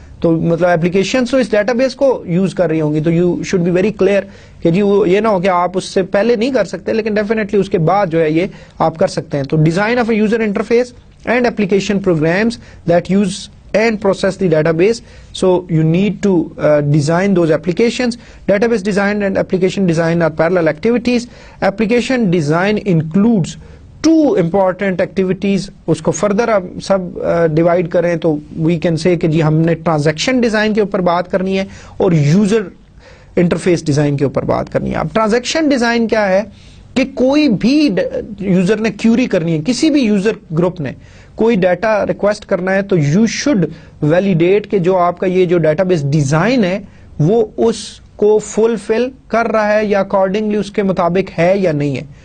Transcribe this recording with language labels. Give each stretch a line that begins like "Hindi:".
Urdu: تو مطلب اپلیکیشنز تو اس ڈیٹا بیس کو یوز کر رہی ہوں گی, تو
English: you should be very clear
Urdu: کہ جی وہ یہ نہ ہو کہ آپ اس سے پہلے نہیں کر سکتے لیکن ڈیفینیٹلی اس کے بعد جو ہے یہ آپ کر سکتے ہیں. تو
English: Design of a user interface and application programs that use and process the database. So you need to design those applications. Database design and application design are parallel activities. Application design includes two important activities.
Urdu: اس کو further سب divide کریں تو
English: we can say
Urdu: کہ جی ہم نے transaction design کے اوپر بات کرنی ہے اور user interface design کے اوپر بات کرنی ہے. اب transaction design کیا ہے کہ کوئی بھی یوزر نے کیوری کرنی ہے, کسی بھی یوزر گروپ نے کوئی ڈیٹا ریکویسٹ کرنا ہے تو
English: you should validate
Urdu: کہ جو آپ کا یہ جو ڈیٹا بیس ڈیزائن ہے وہ اس کو فلفل کر رہا ہے یا اکارڈنگلی اس کے مطابق ہے یا نہیں ہے.